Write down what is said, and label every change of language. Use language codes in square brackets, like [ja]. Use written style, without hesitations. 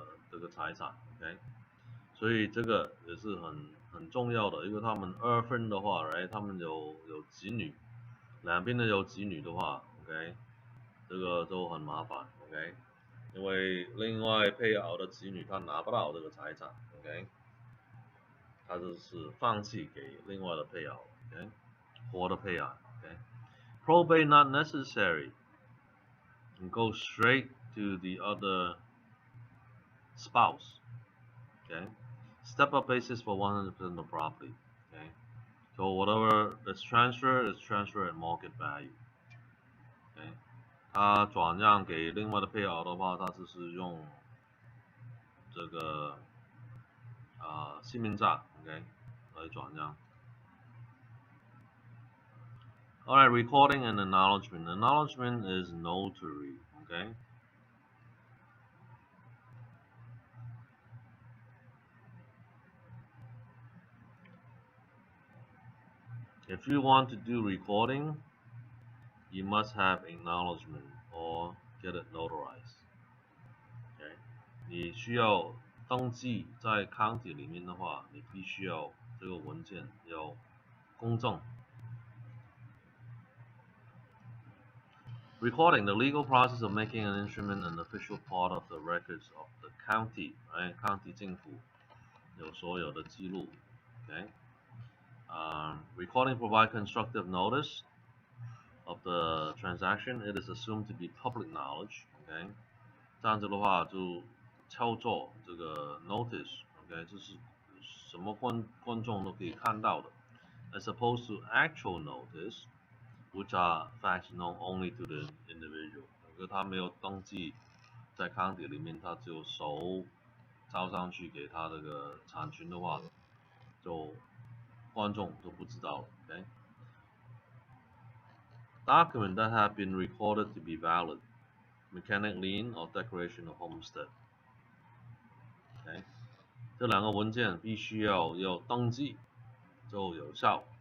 [zh] 这个财产 ，OK， 所以这个也是很重要的，因为他们二分的话，right， 他们有子女，两边都有子女的话 ，OK， 这个都很麻烦 ，OK， 因为另外配偶的子女他拿不到这个财产 ，OK， 他就是放弃给另外的配偶 ，OK， 活的配偶 ，OK， [en] Probate not necessary. And go straight to the other spouse. Okay, step-up basis for 100% of property. Okay, so whatever is transferred is transferred at market value. [zh] Okay， 他转让给另外的配偶的话，他就是用这个姓名账 ，OK， 来转让。 [en] Alright, recording and acknowledgement. Acknowledgement is notary. Okay. If you want to do recording, you must have acknowledgement or get it notarized. Okay? [zh] 你需要登记在 county 里面的话，你必须要这个文件要公证。 [en] Recording, the legal process of making an instrument an official part of the records of the county, right? [zh] County 政府有所有的记录 ，okay? [en] Recording provide constructive notice of the transaction. It is assumed to be public knowledge, okay? [zh] 这样子的话就叫做这个 notice，okay？就是什么观众都可以看到的 [en] ，as opposed to actual notice。Which are facts known only to the individual。 [zh] 如果他没有登记在 county 里面，他只有手交上去给他这个产权的话，就观众都不知道。 [en] Okay? Document that have been recorded to be valid, mechanic lien or declaration of homestead。 Okay? [zh] 这两个文件必须要登记就有效。